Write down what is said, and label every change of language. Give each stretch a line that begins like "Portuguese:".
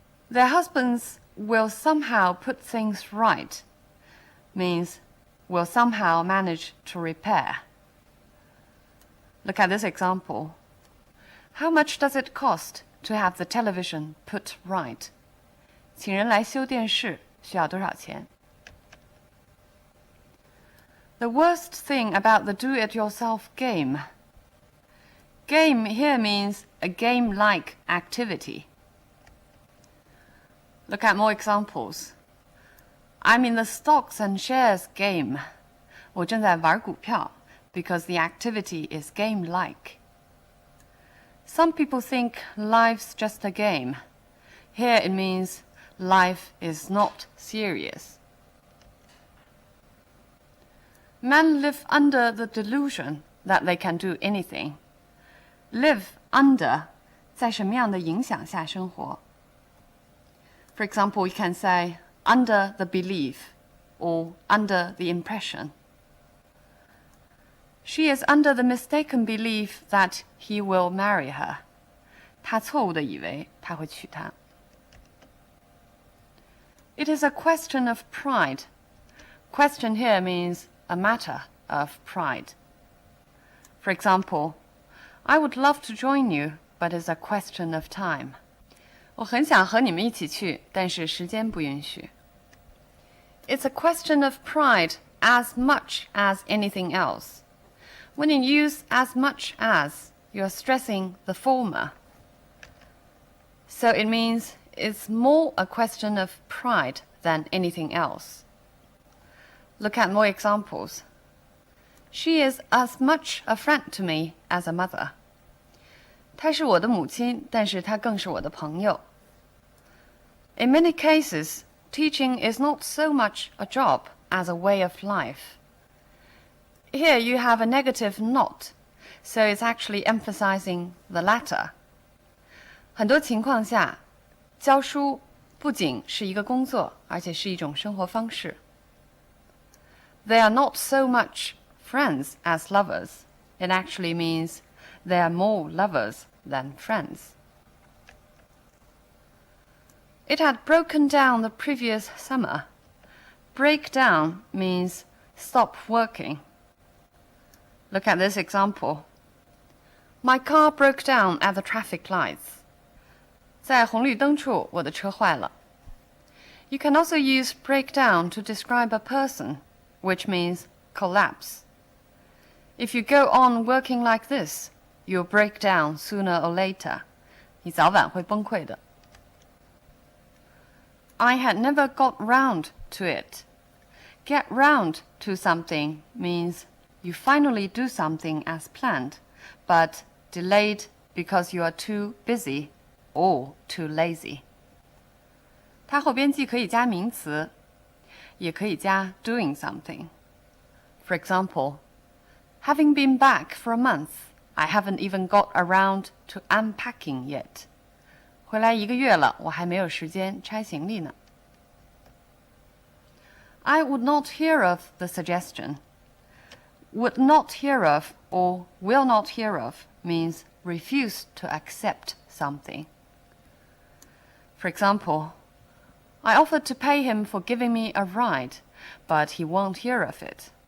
English: Their husbands will somehow put things right means will somehow manage to repair. Look at this example. How much does it cost to have the television put right?
Chinese: 请人来修电视需要多少钱？
English: The worst thing about the do-it-yourself game. Game here means a game-like activity. Look at more examples. I'm in the stocks and shares game.
Chinese: 我正在玩股票
English: because the activity is game-like. Some people think life's just a game. Here it means life is not serious. Men live under the delusion that they can do anything. Live under
Chinese: 在什么样的影响下生活？
English: For example, you can say under the belief or under the impression. She is under the mistaken belief that he will marry her.
Chinese: 她错误地以为他会娶她。
English: It is a question of pride. Question here means a matter of pride. For example, I would love to join you, but it's a question of time.
Chinese: 我很想和你们一起去，但是时间不允许。
English: It's a question of pride as much as anything else. When you use as much as, you're stressing the former. So it means it's more a question of pride than anything else. Look at more examples. She is as much a friend to me as a mother.
Chinese: 她是我的母亲，但是她更是我的朋友。
English: In many cases, teaching is not so much a job as a way of life. Here you have a negative not, so it's actually emphasizing the latter.
Chinese: 很多情况下，教书不仅是一个工作，而且是一种生活方式。
English: They are not so much friends as lovers. It actually means they are more lovers than friends. It had broken down the previous summer. Break down means stop working. Look at this example. My car broke down at the traffic lights.
Chinese: 在红绿灯处，我的车坏了。
English: You can also use break down to describe a person, which means collapse. If you go on working like this, you'll break down sooner or later.
Chinese: 你早晚会崩溃的。
English: I had never got round to it. Get round to something means you finally do something as planned, but delayed because you are too busy or too lazy.
Chinese: 它后边既可以加名词，也可以加
English: doing something. For example, having been back for a month, I haven't even got around to unpacking yet.
Chinese: 回来1个月了，我还没有时间拆行李呢。
English: I would not hear of the suggestion. Would not hear of or will not hear of means refuse to accept something. For example, I offered to pay him for giving me a ride, but he won't hear of it.